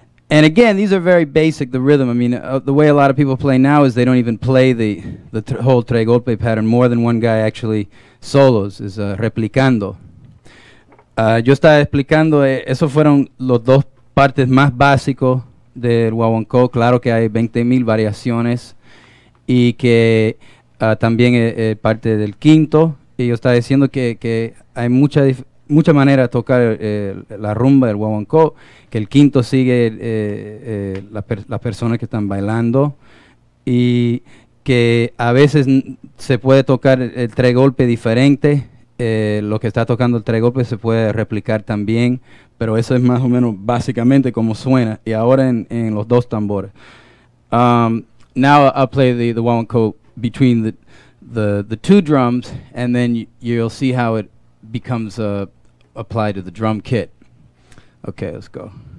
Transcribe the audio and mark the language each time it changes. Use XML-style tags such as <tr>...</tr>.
<en>And again, these are very basic, the rhythm. I mean, the way a lot of people play now is they don't even play the whole tres golpe pattern. More than one guy actually solos, is replicando.</en> <es>Yo estaba explicando, esos fueron los dos partes más básicos del guaguancó. Claro que hay 20,000 variaciones y que también es parte del quinto. Y yo estaba diciendo que hay mucha manera de tocar la rumba del guaguancó, que el quinto sigue las personas que están bailando y que a veces se puede tocar el tres golpe diferente. Lo que está tocando el tres golpe se puede replicar también, pero eso es más o menos básicamente como suena. Y ahora en los dos tambores.</es> <en>Now I'll play the guaguancó between the two drums, and then you'll see how it becomes applied to the drum kit. Okay, let's go.</en>